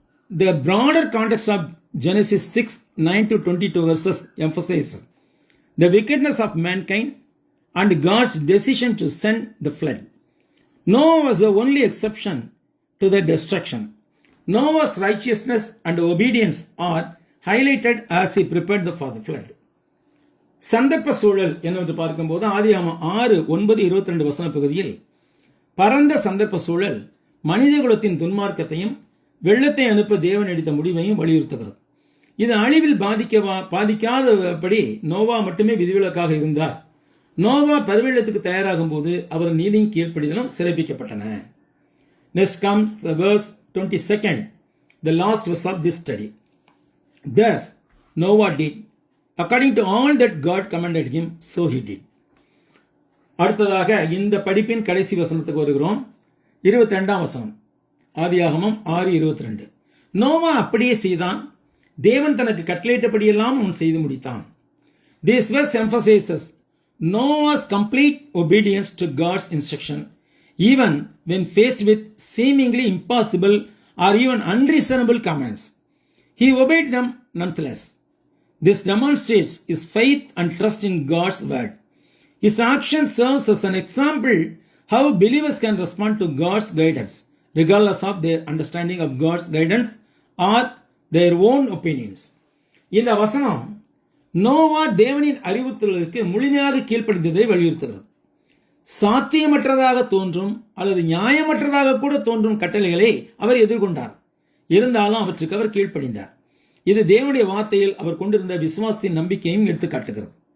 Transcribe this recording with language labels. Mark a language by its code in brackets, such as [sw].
[en] The broader context of Genesis 6:9-22 verses emphasizes the wickedness of mankind and God's decision to send the flood. Noah was the only exception to the destruction. Noah's righteousness and obedience are highlighted as he prepared for the flood. [ta] சந்தர்ப்ப சூழல் என்று பார்க்கும்போது ஆதியாகமம் 6:9-22 வசன பகுதியில் பரந்த சந்தர்ப்ப சூழல் மனித குலத்தின் துன்மார்க்கத்தையும் வெள்ளத்தை அனுப்ப தேவன் எடுத்த முடிவையும் வலியுறுத்துகிறது. இது அழிவில் பாதிக்காதபடி நோவா மட்டுமே விதிவிலக்காக இருந்தார். நோவா பெருவெள்ளத்துக்கு தயாராகும் போது அவர் நீதியின் கீழ்ப்படிதலும் சிறப்பிக்கப்பட்டன. [en] Next comes verse 22, the last verse of this study. Thus Noah did according to all that God commanded him, so he did. [ta] அடுத்ததாக இந்த படிப்பின் கடைசி வசனத்துக்கு வருகிறோம். 22ஆம் வசனம், ஆதியாகமம் 6:22. நோவா அப்படியே செய்தான், தேவன் தனக்கு கட்டளையிட்டபடியெல்லாம் அவன் செய்து முடித்தான். [en] This verse emphasizes Noah's complete obedience to God's instruction, even when faced with seemingly impossible or even unreasonable commands. He obeyed them nonetheless. This demonstrates his faith and trust in God's word. His action serves as an example how believers can respond to God's guidance, regardless of their understanding of God's guidance or their own opinions. [ta] இந்த வசனம் நோவா தேவனின் அறிவுறுத்தலுக்கு முழுமையாக கீழ்ப்படிந்ததை வலியுறுத்துகிறது. சாத்தியமற்றதாக தோன்றும் அல்லது நியாயமற்றதாக கூட தோன்றும் கட்டளைகளை அவர் எதிர்கொண்டார். இருந்தாலும் அவற்றுக்கு அவர் கீழ்ப்படிந்தார். இது தேவனுடைய வார்த்தையில் அவர் கொண்டிருந்த விசுவாசத்தின் நம்பிக்கையும் எடுத்துக்காட்டுகிறது.